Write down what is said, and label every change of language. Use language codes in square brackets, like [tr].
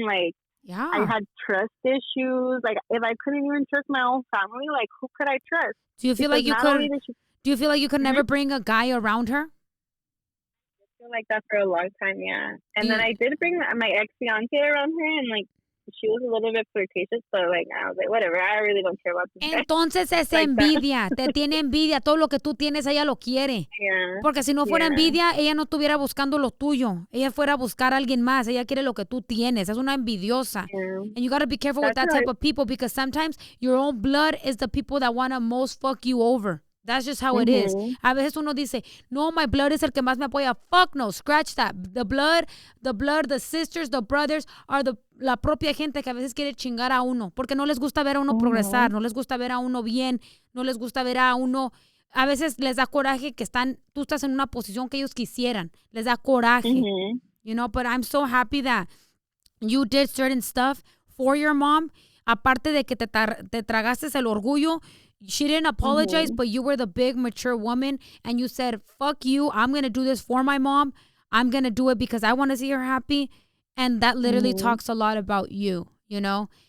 [en] Like, I had trust issues. Like, if I couldn't even trust my own family, like, who could I trust? Do you feel like you could? Do you feel like you could never bring a guy around her? I feel like that for a long time, yeah. And then I did bring my ex-fiance around her, and, like, she was a little bit flirtatious, but, like, I was like, whatever, I really don't care about this guy. [es] Entonces es like envidia, te tiene envidia, todo lo que tú tienes, ella lo quiere. [en] Yeah. [es] Porque si no fuera envidia, ella no estuviera buscando lo tuyo. Ella fuera a buscar a alguien más, ella quiere lo que tú tienes, es una envidiosa. [en] And you gotta be careful with that type of people, because sometimes your own blood is the people that wanna most fuck you over. That's just how it is. [es] A veces uno dice, no, [en] my blood [es] es el que más me apoya. [en] Fuck no, scratch that. The blood, the sisters, the brothers are [es] la propia gente que a veces quiere chingar a uno, porque no les gusta ver a uno progresar, no les gusta ver a uno bien, no les gusta ver a uno. A veces les da coraje que tú estás en una posición que ellos quisieran. Les da coraje. [en] You know, but I'm so happy that you did certain stuff for your mom. [es] Aparte de que te tragaste el orgullo, [en] she didn't apologize, but you were the big, mature woman, and you said, fuck you, I'm going to do this for my mom. I'm going to do it because I want to see her happy. And that literally talks a lot about you, you know?